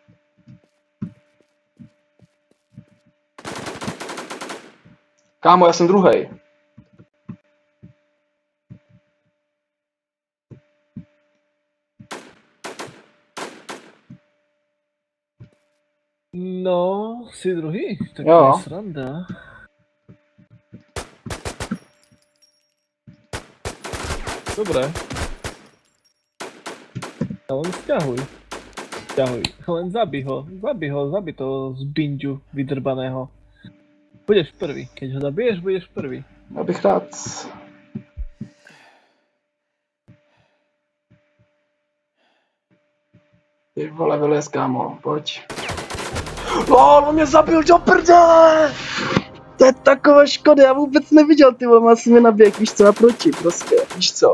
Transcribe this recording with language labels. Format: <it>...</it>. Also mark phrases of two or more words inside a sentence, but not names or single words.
<cs>Kámo, já jsem druhej. No, jsi druhý, tak Jo. to je sranda.</cs> <sk>Dobre. A len sťahuj. Sťahuj. Len zabij ho. Zabij toho z binďu vydrbaného. Budeš prvý. Keď ho zabiješ, budeš prvý.</sk> <cs>Já bych rád. Ty vole, vylez, kámo, pojď. LOL, on mě zabil do prdele! To je taková škoda, já vůbec neviděl, ty vole, asi mi naběh, víš co, naproti, prostě, víš co.</cs>